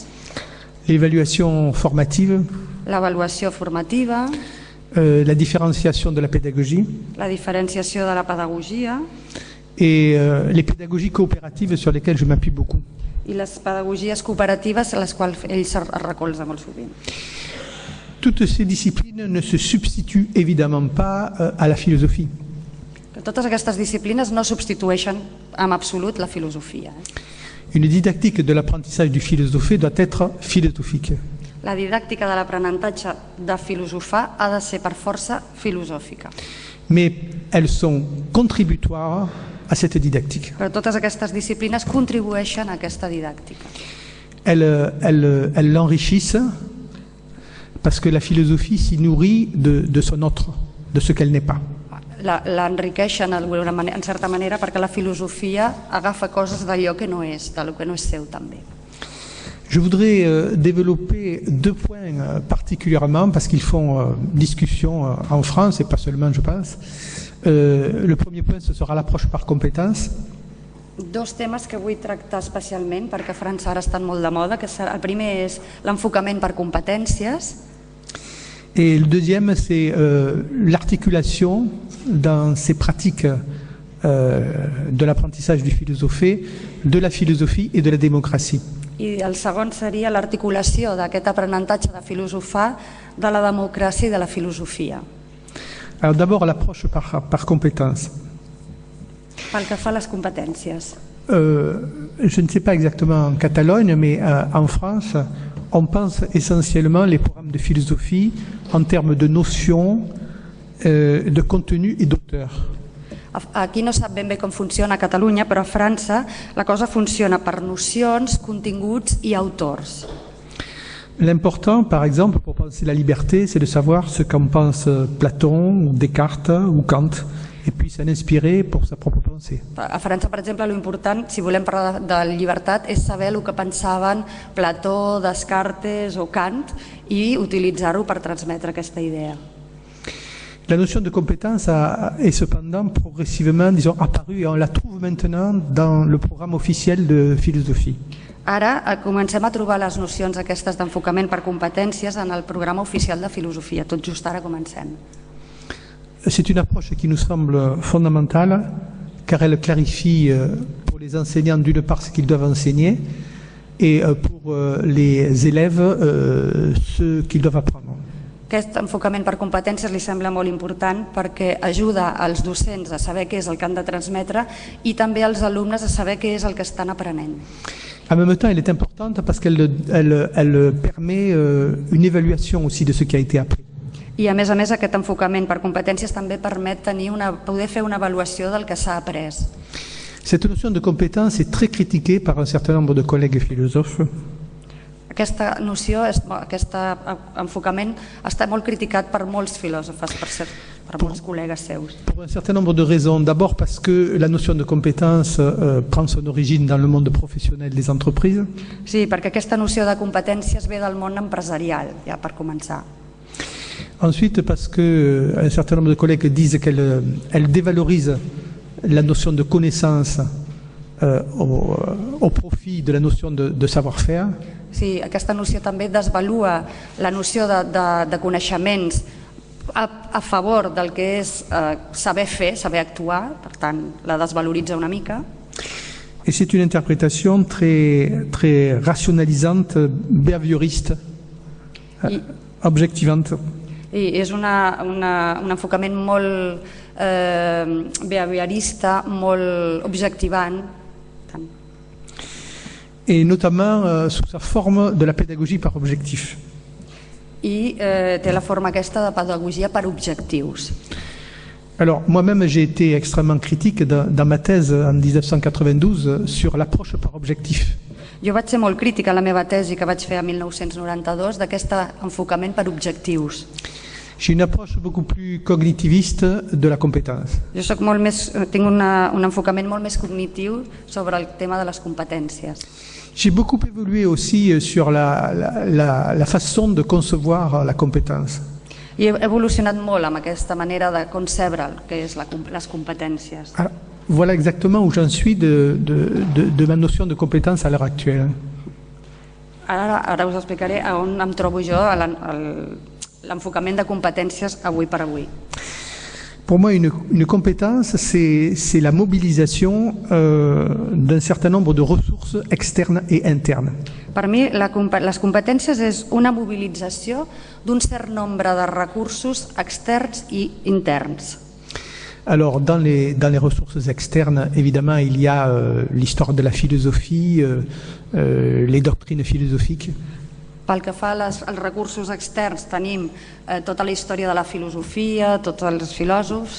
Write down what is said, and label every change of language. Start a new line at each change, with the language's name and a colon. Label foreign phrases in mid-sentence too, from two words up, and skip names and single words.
French: L'évaluation formative.
Catalan: L'avaluació formativa.
French: La différenciation de la pédagogie.
Catalan: La diferenciació de la pedagogia.
French: Et les pédagogies coopératives sur lesquelles je m'appuie beaucoup.
Catalan: I les pedagogies cooperatives a les quals ell se recolza molt sovint.
French: Toutes ces disciplines ne se substituent évidemment pas à la philosophie.
Catalan: Totes aquestes disciplines no substitueixen en absolut la filosofia.
French: Une didactique de l'apprentissage du philosophé doit être philosophique.
Catalan: La didàctica de l'aprenentatge de filosofar ha de ser per força filosòfica.
French: Mais elles sont contributoires à cette didactique.
Catalan: Però totes aquestes disciplines contribueixen a aquesta didàctica.
French: Elles l'enrichissent parce que la philosophie s'y nourrit de son autre, de ce qu'elle n'est pas.
Catalan: L'enriqueixen en certa manera perquè la filosofia agafa coses d'allò que no és, del que no és seu també.
French: Je voudrais développer deux points particulièrement parce qu'ils font discussion en France et pas seulement je pense. Le premier point ce sera l'approche par compétences.
Catalan: Dos temes que vull tractar especialment perquè a França ara estan molt de moda. El primer és l'enfocament per competències.
French: Et le deuxième, c'est l'articulation dans ces pratiques de l'apprentissage du philosophé, de la philosophie et de la démocratie.
Catalan: I el segon seria l'articulació d'aquest aprenentatge de filosofar, de la democràcia i de la filosofia.
French: Alors d'abord l'approche par compétence.
Catalan: Pel que fa a les competències.
French: Je ne sais pas exactement en Catalogne, mais en France, on pense essentiellement les programmes de philosophie en termes de notions, de contenu et d'auteur.
Catalan: Aquí no sap ben bé com funciona a Catalunya, però a França la cosa funciona per nocions, continguts i autors.
French: L'important, par exemple, pour penser la liberté, c'est de savoir ce qu'en pense Platon, ou Descartes ou Kant, et puis s'en inspirer pour sa propre pensée.
Catalan: A França, per exemple, l'important, si volem parlar de llibertat, és saber el que pensaven Plató, Descartes o Kant i utilitzar-ho per transmetre aquesta idea.
French: La notion de compétence est cependant progressivement, disons, apparue et on la trouve maintenant dans le programme officiel de philosophie.
Catalan: Ara comencem a trobar les nocions aquestes d'enfocament per competències en el programa oficial de filosofia, tot just ara comencem.
French: C'est une approche qui nous semble fondamentale car elle clarifie pour les enseignants d'une part ce qu'ils doivent enseigner et pour les élèves ce qu'ils doivent apprendre.
Catalan: Aquest enfocament per competències li sembla molt important perquè ajuda als docents a saber què és el que han de transmetre i també als alumnes a saber què és el que estan aprenent.
French: En même temps, elle est importante parce qu'elle permet une évaluation aussi de ce qui a été appris.
Catalan: I a més, aquest enfocament per competències també permet poder fer una avaluació del que s'ha après.
French: Cette notion de compétence est très critiquée par un certain nombre de collègues philosophes.
Catalan: Aquesta noció, aquest enfocament està molt criticat per molts filòsofs, per molts col·legues seus.
French: Pour un certain nombre de raisons. D'abord parce que la notion de compétence prend son origine dans le monde professionnel des entreprises.
Catalan: Sí, perquè aquesta noció de competències ve del món empresarial, ja per començar.
French: Ensuite parce que un certain nombre de collègues disent qu'elle dévalorise la notion de connaissance au profit de la notion de savoir-faire.
Catalan: Sí, aquesta noció també desvalua la noció de coneixements a favor del que és saber fer, saber actuar, per tant la desvaloritza una mica.
French: Et c'est une interprétation très rationalisante, behavioriste, objectivante.
Catalan: I és un enfocament molt behaviorista, molt objectivant.
French: Et notamment sous sa forme de la pédagogie par objectif.
Catalan: I té la forma aquesta de pedagogia per objectius.
French: Alors moi-même j'ai été extrêmement critique dans ma thèse en 1992 sur l'approche par objectif.
Catalan: Jo vaig ser molt crítica a la meva tesi que vaig fer a 1992 d'aquest enfocament per objectius.
French: J'ai une approche beaucoup plus cognitiviste de la compétence.
Catalan: Jo tinc un enfocament molt més cognitiu sobre el tema de les competències.
French: J'ai beaucoup évolué aussi sur la façon de concevoir la compétence.
Catalan: I he evolucionat molt amb aquesta manera de concebre el que és les competències.
French: Alors, voilà exactement où j'en suis de ma notion de compétence à l'heure actuelle.
Catalan: Ara us explicaré on em trobo jo a l'enfocament de competències avui per avui.
French: Pour moi, une compétence, c'est la mobilisation d'un certain nombre de ressources externes et internes.
Catalan: Per mi, les competències és una mobilització d'un cert nombre de recursos externs i interns.
French: Alors, dans les ressources externes, évidemment, il y a l'histoire de la philosophie, les doctrines philosophiques.
Catalan: Pel que fa als recursos externs, tenim tota la història de la filosofia, tots els filòsofs.